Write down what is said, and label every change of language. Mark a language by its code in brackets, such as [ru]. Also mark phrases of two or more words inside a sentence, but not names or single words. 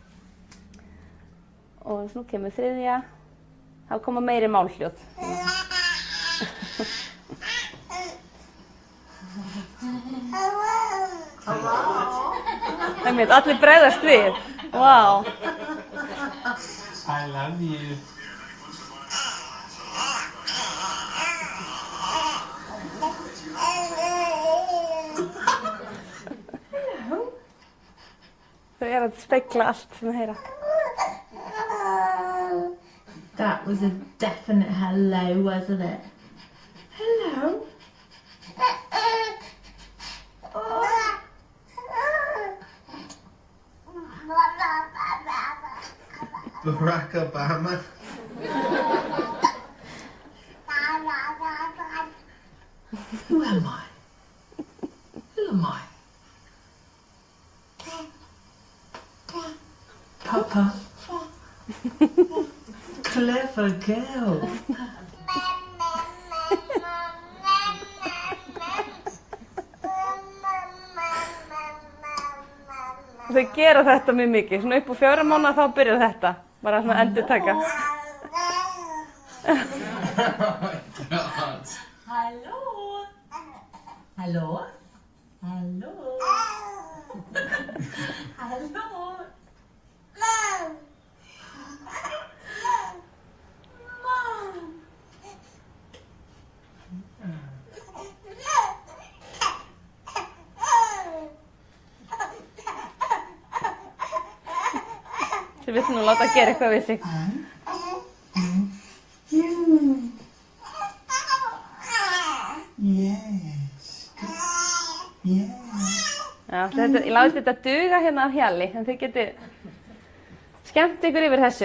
[is] Og nú kemur þriðja. Þá koma meiri málhljóð. Einmitt, allir bregðast við. Vá. [en] I love you. [is] Þau eru að spegla allt sem þau heyra. [en] That was a definite hello, wasn't it? Hello. Barack Obama. Who am I? Who am I? Papa. Clever girl. [is] Þau gera þetta mjög mikið. Svona upp á 4 mánaða þá byrjar þetta. Bara svona endurtaka. [en] Hello. Hello. Hello. Hello. Mom. Mom. [is] Þau vill nú láta gera eitthvað við sig. Já, ég láti þetta duga hérna af Hjalli, en þið getið skemmt ykkur yfir þessu.